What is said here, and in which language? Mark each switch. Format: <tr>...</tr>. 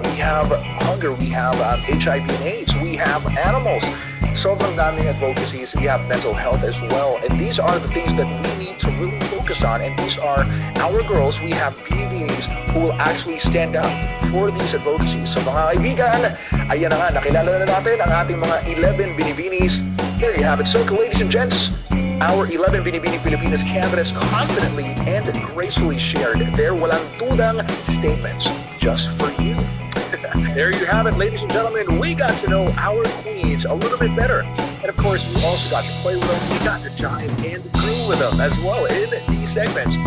<en>We have hunger, we have HIV and AIDS, we have animals.</en> <tl>Sobrang daming</tl> <en>advocacies, we have mental health as well. And these are the things that we need to really focus on. And these are our girls. We have Binibinis who will actually stand up for these advocacies.</en> <tl>So mga kaibigan, ayan na nga, nakilala na natin ang ating mga 11 Binibinis.</tl> <en>There you have it. So ladies and gents, our 11 Binibini Pilipinas candidates confidently and gracefully shared their</en> <tl>walang tudang</tl> <en>statements just for you. There you have it, ladies and gentlemen. We got to know our queens a little bit better. And of course, we also got to play with them. We got to jive and groove with them as well in these segments.</en>